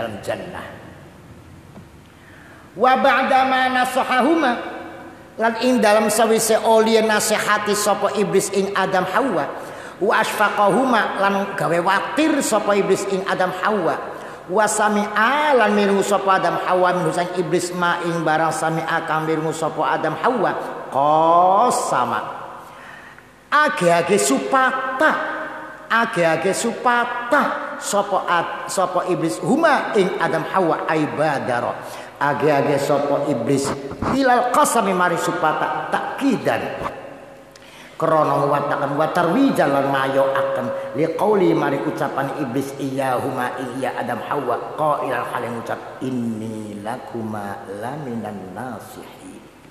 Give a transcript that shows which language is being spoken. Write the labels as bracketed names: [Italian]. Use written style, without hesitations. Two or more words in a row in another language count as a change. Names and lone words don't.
[Javanese] dalem jannah [Arabic] وبعد ما نصحهما [Javanese] lan ing dalam sawise oli nasihati sapa iblis ing Adam Hawa [Arabic] وأشفقهما [Javanese] lan gawe watir sapa iblis ing Adam Hawa [Arabic] وسمع [Javanese] lan mirungu sapa Adam Hawa minhu sang iblis ma ing barang sami'a kang mirungu sapa Adam Hawa qasama age-age supata sapa iblis huma ing Adam Hawa ibadaro age-age sapa iblis [Arabic] إلى القسم [Javanese] mari supata takidan krana watakan watarwijan lan mayo akan liqauli mari ucapan iblis iyahuma iya Adam Hawa qailan hale ngucap [Arabic] إني لكما لمن الناصحين